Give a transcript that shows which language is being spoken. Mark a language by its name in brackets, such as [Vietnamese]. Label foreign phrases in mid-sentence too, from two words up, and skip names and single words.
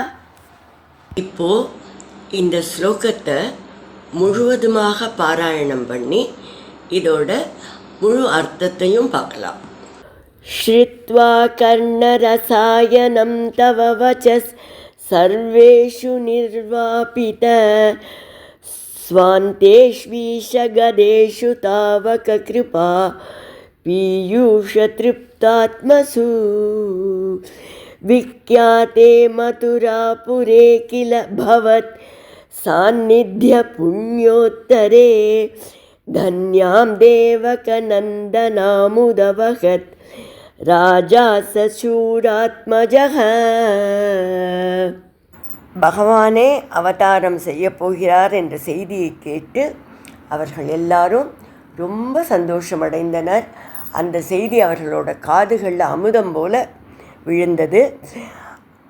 [Tamil] இப்போ இந்த ஸ்லோகத்தை முழுவதுமாக பாராயணம் பண்ணி இதோட முழு அர்த்தத்தையும் பார்க்கலாம். [Sanskrit] श्रुत्वा कर्णरसायनं तव वचस् सर्वेषु निर्वापित. स्वान्तेष्वीशगदेषु तावक कृपा पीयूषतृप्तात्मसु. विख्याते मथुरापुरे किल भवत् सान्निध्य पुण्योत्तरे. धन्यां देवकनन्दनामुदवहत् राजा सशूरात्मजः. [Tamil] பகவானே அவதாரம் செய்ய போகிறார் என்ற செய்தியை கேட்டு அவர்கள் எல்லாரும் ரொம்ப சந்தோஷமடைந்தனர். அந்த செய்தி அவர்களோட காதுகளில் அமுதம் போல விழுந்தது.